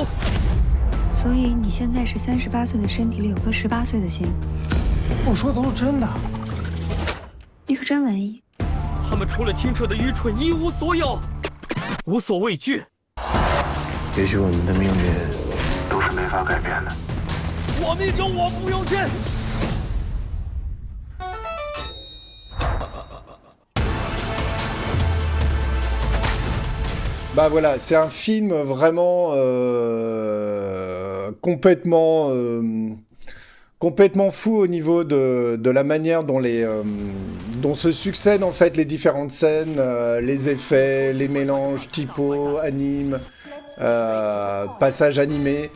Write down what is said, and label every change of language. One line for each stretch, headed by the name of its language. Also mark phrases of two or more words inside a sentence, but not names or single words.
Chinese: 所以你现在是38岁的身体里有颗18岁的心。我说的都是真的。你可真文艺。他们除了清澈的愚蠢一无所有，无所畏惧。也许我们的命运都是没法改变的。我命中我不由天。
French: Bah voilà, c'est un film vraiment complètement fou au niveau de la manière dont se succèdent en fait les différentes scènes, les effets, les mélanges typo, anime, passage animé.